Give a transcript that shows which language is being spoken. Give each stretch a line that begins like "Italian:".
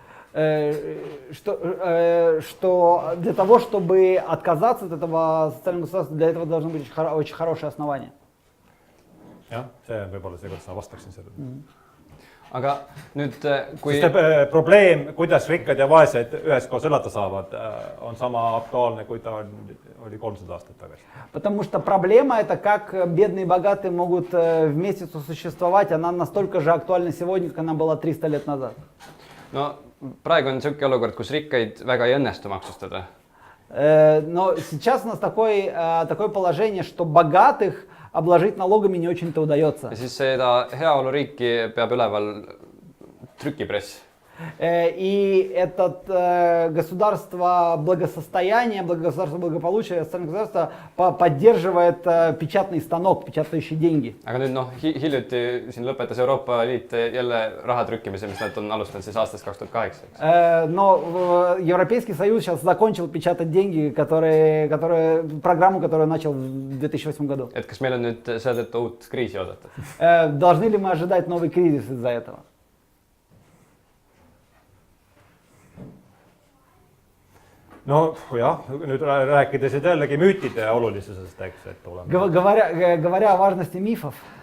Russian: Что для того, чтобы отказаться от этого социального государства, для этого должны быть очень хорошие основания.
Estonian: Jah, see on võib-olla see, kuidas ma vastaksin sellele. Aga nüüd, kui... Sest probleem, kuidas rikkad ja vaesed üheskoos elada saavad, on sama aktuaalne, kui ta oli 300 aastat tagasi.
Russian: Потому что проблема это, как бедные и богатые могут вместе сосуществовать, она настолько же актуальна сегодня, как она была 300 лет назад.
Estonian: No praegu on niisugune olukord, kus rikkaid väga ei õnnestu maksustada.
Russian: Но сейчас у нас такое положение, что богатых обложить налогами не очень-то удается.
Estonian: Ja siis seda heaoluriiki peab üleval trükipress.
Russian: И это государство благосостояния, государство благополучия, социальное государство поддерживает печатный станок, печатающий деньги.
Estonian: aga nüüd noh, hiljuti siin lõpetas Euroopa Liit jälle raha trükkimise, mis nad on alustanud siis aastast 2008.
Russian: Но Европейский Союз сейчас закончил печатать деньги, программу, которую начал в 2008 году.
Estonian: Et kas meil on nüüd seetõttu uut kriisi oodata?
Russian: Должны ли мы ожидать новый кризис из-за этого?
Estonian: Nojah, nüüd rääkides jällegi müütide olulisusest, eks, et oleme.
Russian: Говоря о важности мифов.